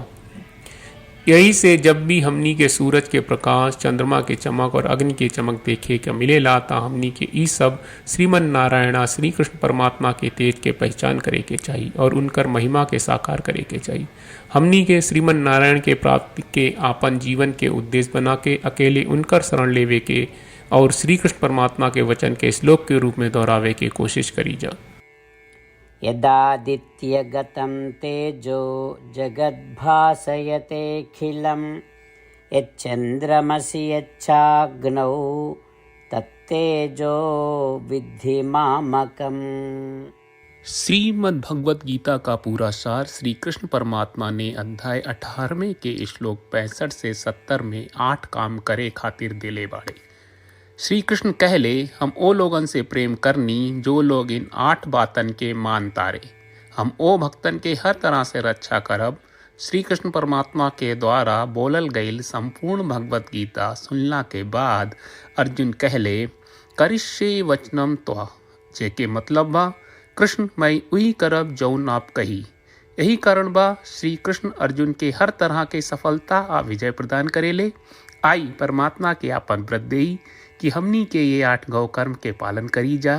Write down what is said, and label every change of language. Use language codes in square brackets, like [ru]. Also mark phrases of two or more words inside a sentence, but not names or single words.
[bho] यही से जब भी हमनी के सूरज के प्रकाश, चंद्रमा के चमक और अग्नि के चमक देखे के मिलेला ता हमनी के ई सब श्रीमन नारायणा श्री कृष्ण परमात्मा के तेज के पहचान करे के चाहिए और उनकर महिमा के साकार करे के चाहिए। हमनी के श्रीमन नारायण के प्राप्ति के आपन जीवन के उद्देश्य बना के अकेले उनकर शरण लेवे के और श्री कृष्ण परमात्मा के वचन के श्लोक के रूप में दोहरावे के कोशिश करी जा। [sa] यदादित्यगतं तेजो जगद्भासयतेऽखिलं यच्चन्द्रमसि यच्चाग्नौ तत्तेजो विद्धि मामकम्। [bho] श्रीमद् भगवत गीता का पूरा सार श्री कृष्ण परमात्मा ने अध्याय 18वें के श्लोक 65 से 70 में 8 काम करे खातिर दिले बाड़े। श्री कृष्ण कहले हम ओ लोगन से प्रेम करनी जो लोग इन 8 बातन के मान तारे। हम ओ भक्तन के हर तरह से रक्षा करब। श्री कृष्ण परमात्मा के द्वारा बोलल गईल संपूर्ण भगवत गीता सुनला के बाद अर्जुन कहले [sa] करिष्ये वचनम त्वा, [bho] जेके मतलब बा कृष्ण मैं उही करब जौन आप कही। यही कारण बा श्री कृष्ण अर्जुन के हर तरह के सफलता आ विजय प्रदान करेले। आई परमात्मा के आपन व्रत देई कि हमनी के ये 8 गौ कर्म के पालन करी जा।